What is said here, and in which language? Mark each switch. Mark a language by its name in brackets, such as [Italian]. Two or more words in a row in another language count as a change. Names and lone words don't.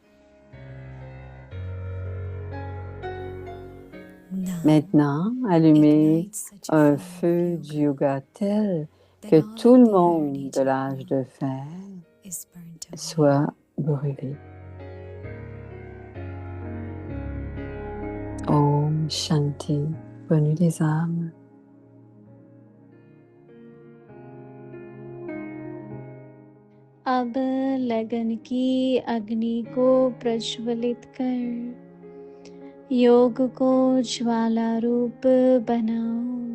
[French] Maintenant, allumez un feu du yoga tel que tout le monde de l'âge de fer soit brûlé. [Hindi] Om Shanti, [French] bonne nuit les âmes. [Hindi] अब लगन की अग्नि को प्रज्वलित कर योग को ज्वाला रूप बनाओ।